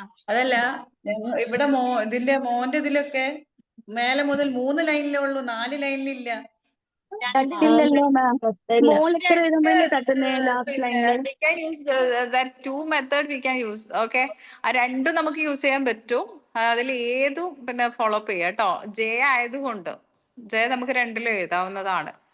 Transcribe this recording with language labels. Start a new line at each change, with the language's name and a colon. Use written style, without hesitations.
Malayalam: അതല്ല, ഇവിടെ ഇതിന്റെ മോന്റെ ഇതിലൊക്കെ മേലെ മുതൽ 3 ലൈനിലേ ഉള്ളൂ, 4 ലൈനിലില്ല. തട്ടില്ലല്ലോ മാം. സ്മോൾ ലെറ്റർ എഴുതുമ്പോഴല്ലേ തട്ടുന്നേ ലാസ്റ്റ് ലൈനിൽ?
English: We can use that two method we can use.
Malayalam: Okay, ആ രണ്ടും നമുക്ക് യൂസ് ചെയ്യാൻ പറ്റും. അതിൽ ഏതും പിന്നെ ഫോളോ അപ്പ് ചെയ്യാം കേട്ടോ. ജെ ആയതുകൊണ്ട് ജെ നമുക്ക് രണ്ടിലും എഴുതാവുന്നതാണ്.